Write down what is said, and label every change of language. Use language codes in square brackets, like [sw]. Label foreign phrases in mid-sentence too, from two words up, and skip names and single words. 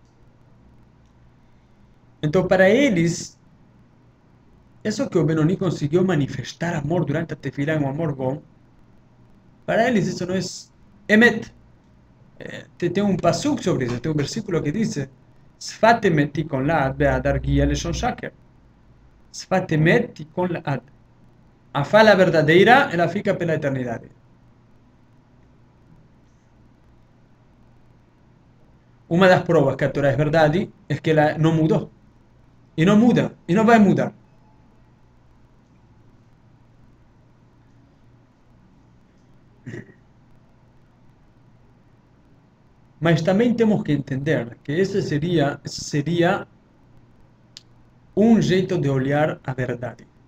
[pt] Então, para eles, isso que o Benoni conseguiu manifestar amor durante a tefila, um amor bom, para eles isso não é emet. Tem um pasuk sobre isso, tem um versículo que diz [he] שפת אמת תכון לעד ועד ארגיעה לשון שקר. שפת אמת תכון לעד. [pt] A fala verdadeira, ela fica pela eternidade. Uma das provas que a Torá é verdade é que ela não mudou. E não muda. E não vai mudar. Mas também temos que entender que esse seria um jeito de olhar a verdade.